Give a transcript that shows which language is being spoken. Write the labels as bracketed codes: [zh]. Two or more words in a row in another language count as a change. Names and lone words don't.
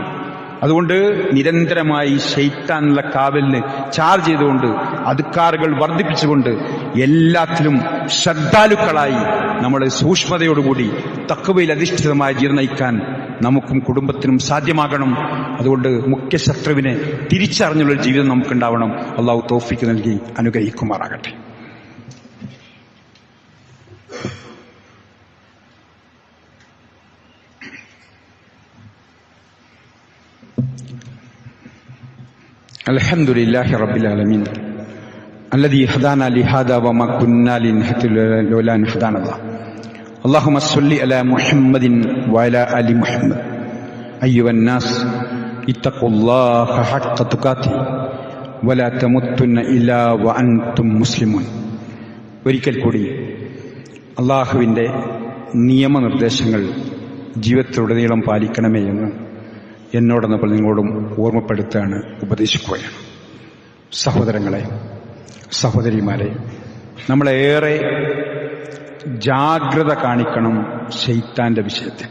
[ml] അതുകൊണ്ട് നിരന്തരമായി ശൈത്താനുള്ള കാവലിന് ചാർജ് ചെയ്തുകൊണ്ട് അദ്കാറുകൾ വർദ്ധിപ്പിച്ചുകൊണ്ട് എല്ലാത്തിലും ശ്രദ്ധാലുക്കളായി നമ്മൾ സൂക്ഷ്മതയോടുകൂടി തഖ്വയിൽ അധിഷ്ഠിതമായ ജീവിതം നയിക്കാൻ നമുക്കും കുടുംബത്തിനും സാധ്യമാകണം. അതുകൊണ്ട് മുഖ്യ ശത്രുവിനെ തിരിച്ചറിഞ്ഞുള്ള ജീവിതം നമുക്കുണ്ടാവണം. അള്ളാഹു തൗഫീഖ് നൽകി അനുഗ്രഹിക്കുമാറാകട്ടെ. [ar] الحمدلله رب العالمين الذي هدانا لهذا وما كنا لنهتدي لولا أن هدانا الله. اللهم صل على محمد وعلى آل محمد. أيها الناس اتقوا الله حق تقاته ولا تموتن إلا وأنتم مسلمون. [ml] ഒരിക്കൽ കൂടി അള്ളാഹുവിൻ്റെ നിയമനിർദ്ദേശങ്ങൾ ജീവിതത്തിലുടനീളം പാലിക്കണമേ എന്ന് എന്നോടൊന്നപ്പോൾ നിങ്ങളോടും ഓർമ്മപ്പെടുത്തുകയാണ്, ഉപദേശിക്കുകയാണ്. സഹോദരങ്ങളെ, സഹോദരിമാരെ, നമ്മളേറെ ജാഗ്രത കാണിക്കണം ശൈത്താന്റെ വിഷയത്തിൽ.